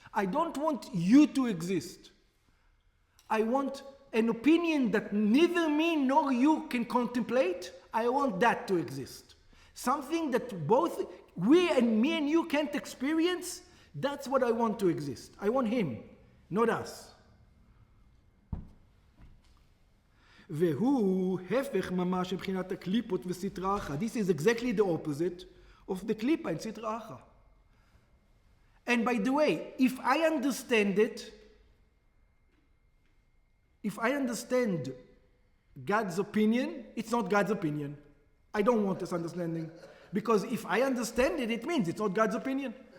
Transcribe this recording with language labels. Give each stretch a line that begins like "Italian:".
English: I don't want you to exist. I want an opinion that neither me nor you can contemplate. I want that to exist. Something that both me and you can't experience. That's what I want to exist. I want him, not us.
Hebrew: והוא הפך ממש מבחינת הקליפות וסטרא אחרא.
English: This is exactly the opposite of the klipa and sitra achra. And by the way, if I understand it, if I understand God's opinion, it's not God's opinion. I don't want this understanding. Because if I understand it, it means it's not God's opinion.